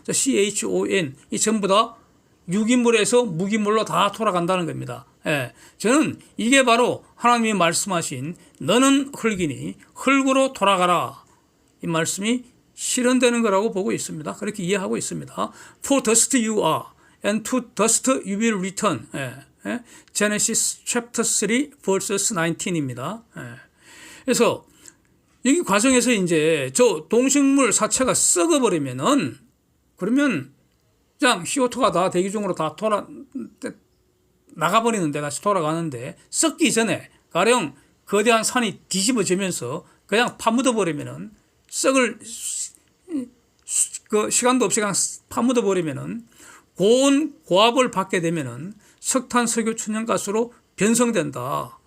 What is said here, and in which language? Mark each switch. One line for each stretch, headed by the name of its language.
Korean: CHON 이 전부 다 유기물에서 무기물로 다 돌아간다는 겁니다. 예. 저는 이게 바로 하나님이 말씀하신 너는 흙이니 흙으로 돌아가라 이 말씀이 실현되는 거라고 보고 있습니다. 그렇게 이해하고 있습니다.
English: For dust you are and to dust you will return.
Korean: 예. 예.
English: Genesis chapter 3 verses 19입니다.
Korean: 예. 그래서 여기 과정에서 이제 저 동식물 사체가 썩어버리면은 그러면 그냥 CO2가 다 대기 중으로 다 나가버리는데 다시 돌아가는데 썩기 전에 가령 거대한 산이 뒤집어지면서 그냥 파묻어버리면은 썩을 그 시간도 없이 그냥 파묻어버리면은 고온 고압을 받게 되면은 석탄, 석유, 천연가스로 변성된다.